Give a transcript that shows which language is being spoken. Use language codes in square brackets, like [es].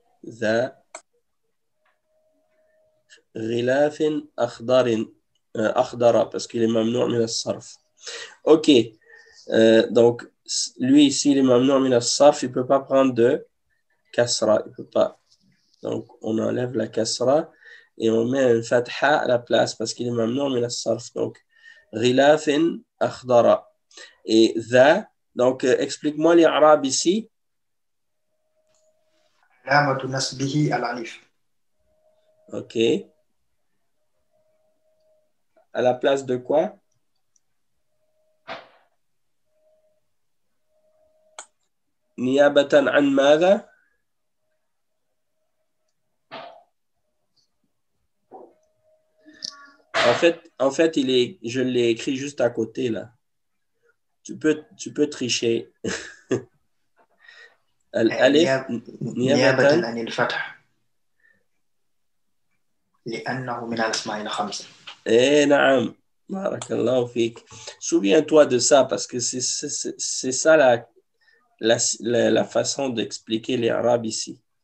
[ar] Za غلاف أخضر. [fr] أخضر parce qu'il est mamnou' min as-sarf. OK. Donc, lui ici, il est mamnou' min as-sarf. Il ne peut pas prendre de kasra. Il peut pas. Donc, on enlève la kasra et on met un fatha à la place parce qu'il est mamnou' min as-sarf. Donc, [ar] غلاف أخضر. [fr] Et ذا, donc explique-moi les arabes ici. [ar] علامة نسبه الألف. [fr] OK. À la place de quoi? [ar] نيابة عن ماذا؟ [fr] En fait, je l'ai écrit juste à côté là. Tu peux tricher. [ar] الألف نيابة عن الفتح لأنه من الأسماء الخمسة. Eh, naam. Barakallahu fik. [fr] Souviens-toi de ça parce que c'est ça la façon d'expliquer les arabes ici.